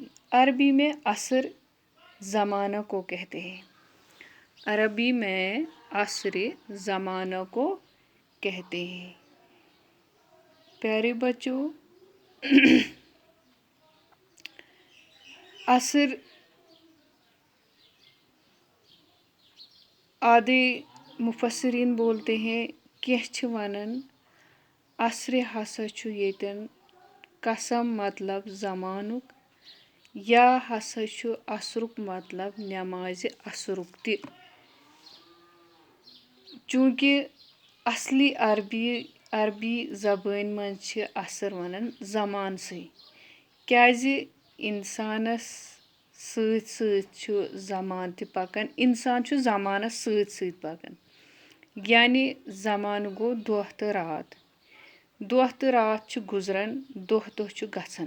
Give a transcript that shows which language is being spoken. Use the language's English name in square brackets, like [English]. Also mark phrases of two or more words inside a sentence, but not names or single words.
[Urdu] عربی میں عصر زمانہ کو کہتے ہیں، عربی میں عصر زمانہ کو کہتے ہیں۔ پیارے بچوں، عصر آدھے مفسرین بولتے ہیں، [Kashmiri] کینٛہہ چھِ وَنان عصرِ ہسا چھُ ییٚتٮ۪ن قسم مطلب زمانُک، یا ہسا چھُ عصرُک مطلب نٮ۪مازِ عصرُک تہِ، چوٗنٛکہِ اصلی عربی زبٲنۍ منٛز چھِ عصر وَنان زمانسٕے، کیٛازِ اِنسانس سۭتۍ سۭتۍ چھُ زمان تہِ پکان، اِنسان چھُ زمانس سۭتۍ سۭتۍ پکان، یعنی زمانہٕ گوٚو دۄہ تہٕ رات، دۄہ تہٕ رات چھِ گُزران، دۄہ دۄہ چھُ گژھان۔